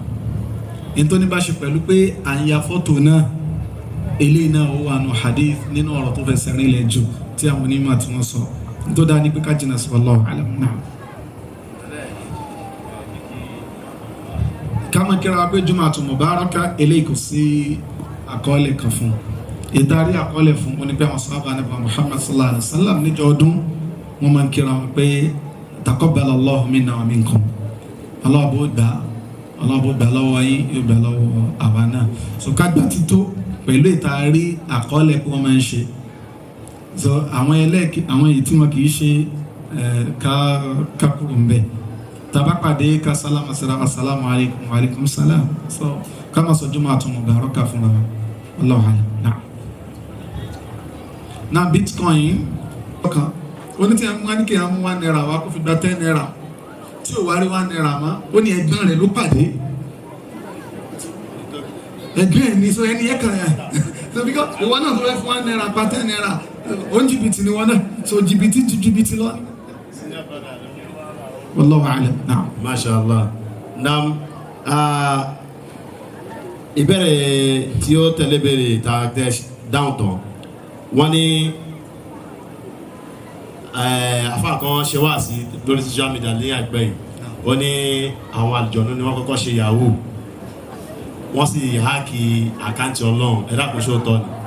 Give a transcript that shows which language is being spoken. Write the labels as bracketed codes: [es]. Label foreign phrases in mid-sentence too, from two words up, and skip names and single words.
[yo] nítorí bá ṣe pẹ̀lú pé à ń ya fọ́tò náà eléyìí náà ó wà nù hadith nínú ọ̀rọ̀ tó fẹsẹ̀ rinlẹ̀ jù tí àwọn onímọ̀ tí wọ́n sọ tó dáa ní pé ká jìnà sí [ar] والله أعلم. [yo] náà káma kíra pé [ar] جمعة مباركة [yo] eléyìí kò sí àkọọ́lẹ̀ kan fún ìdarí àkọọ́lẹ̀ fún onípẹ́ àwọn sàhábà Ànábì Muhammad [ar] صلى الله عليه وسلم [yo] níjọ́ ọdún wọ́n máa ń kíra wọn pé [ar] تقبل الله منا ومنكم, [yo] Allah bó gbà lọ́wọ́ yín yóò gbà lọ́wọ́ àwa náà. so ká gbà tító pẹ̀lú ìtarí àkọọ́lẹ̀ pé wọ́n máa ń ṣe. so àwọn èyí tí wọn kì í ṣe ká kúrò ń bẹ̀. tàbá pàdé ká sálámà síra [ar] السلام عليكم وعليكم السلام. [yo] so ká máa sọ [ar] جمعة مباركة [yo] fúnra wa. [ar] والله أعلم. [yo] na bitcoin ọkàn oní tí a mú wá ní kí a mú $1 wá kó fi gba $10 tí ò wá rí $1 mọ́ ó ní ẹ̀gbọ́n rẹ̀ ló pàdé ẹgbẹ́ ẹ̀ ní so ẹni ẹ̀ kàn yẹn [en] so because [yo] ìwọ náà tó fẹ́ fún $1 pa $10 ó ń jìbìtì ni wọ́n náà so jìbìtì ju jìbìtì lọ. [ar] والله أعلم. نعم. ما شاء الله. Naam. [yo] Ìbéèrè tí ó tẹ̀lé béèrè ta tẹ́ dáhùn tán wọ́n ní afa kan ṣe wá sí lórí [en] social media [yo] ní àgbẹ̀ yìí ó ní àwọn àlùjọ̀nnú ni wọ́n kọ́kọ́ ṣe yahoo wọ́n sì háàkì àkáǹtì Ọlọ́run ẹ̀dá kò ṣó tọ́ ni.